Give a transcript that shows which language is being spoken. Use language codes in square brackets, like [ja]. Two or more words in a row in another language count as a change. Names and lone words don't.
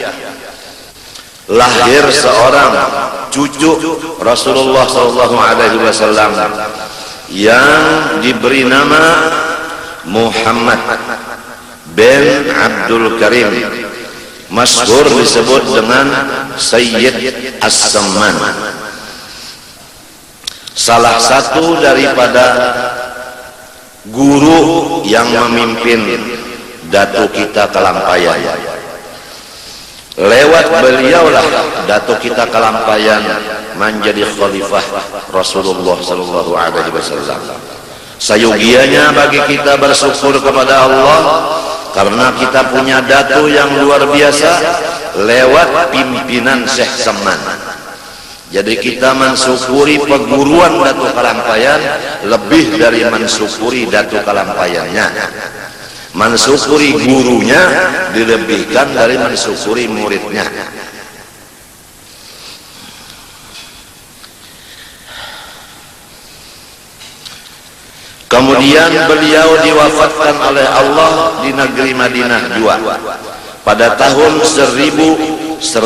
[id] lahir seorang cucu Rasulullah SAW yang diberi nama Muhammad bin Abdul Karim, masyhur disebut dengan Sayyid As-Samman, salah satu daripada guru yang memimpin Datuk kita Kalampayan. Lewat beliaulah Datuk kita Kalampayan menjadi khalifah Rasulullah [ar] صلى الله عليه وسلم. [id] Sayogianya bagi kita bersyukur kepada Allah karena kita punya datu yang luar biasa lewat pimpinan Syekh Samman. Jadi kita mensyukuri peguruan Datuk Kalampayan lebih dari mensyukuri Datuk Kalampayannya. Mensyukuri gurunya dilebihkan dari mensyukuri muridnya. Kemudian beliau diwafatkan oleh Allah di negeri Madinah juga pada tahun 1189,